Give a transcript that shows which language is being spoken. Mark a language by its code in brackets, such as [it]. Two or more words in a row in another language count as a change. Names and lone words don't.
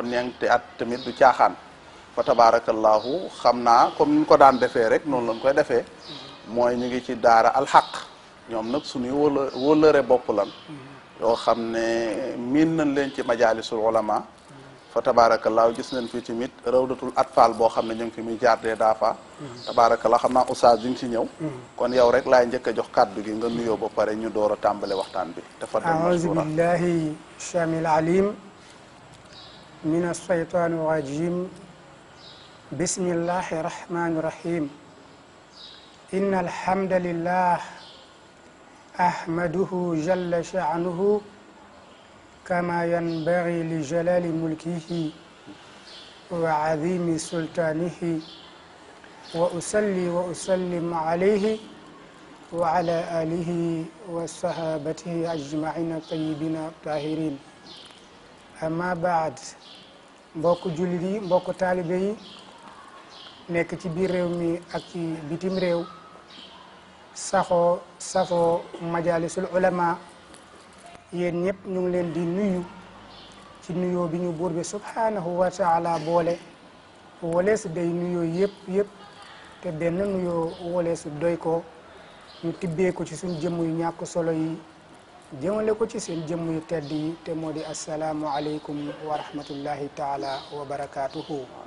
[wo] ñeenti at tamit du caaxaan [ar] فتبارك الله [wo] xam naa comme ni ñu ko daan defee rek noonu lañ koy defee mooy ñu ngi ci daara alxaq ñoom nag suñuy wóllëre bopp lan yoo xam ne miin nañ leen ci majalisul ulama [ar] فتبارك الله [wo] gis nañ fi tamit rawdatul atfal boo xam ne ñu ngi fi muy jardee daafa tabarakallahu xam naa oustaz bi nga ci ñëw kon yow rek laay njëkk a jox kàddu gi nga nuyoo ba pare ñu door a tàmbale waxtaan bi tafaddal [ar] أعوذ بالله السميع العليم من الشيطان الرجيم بسم الله الرحمن الرحيم إن الحمد لله أحمده جل شأنه كما ينبغي لجلال ملكه وعظيم سلطانه وأصلي وأسلم عليه وعلى آله وصحابته أجمعين الطيبين الطاهرين أما بعد [wo] mbokk jullit yi mbokk taalibe yi nekk ci biir réew mi ak ci bitim réew safoo majalisul ulama yéen ñëpp ñu ngi leen di nuyu ci nuyoo bi ñu buur bi [ar] سبحانه وتعالى [wo] boole woleesu day nuyoo yëpp te benn nuyoo woleesu doy ko ñu tibbee ko ci suñ jëmm yu ñàkk solo yi jëmale ko ci seen jëmm yu tedd yi te moo di [ar] السلام عليكم ورحمة الله تعالى وبركاته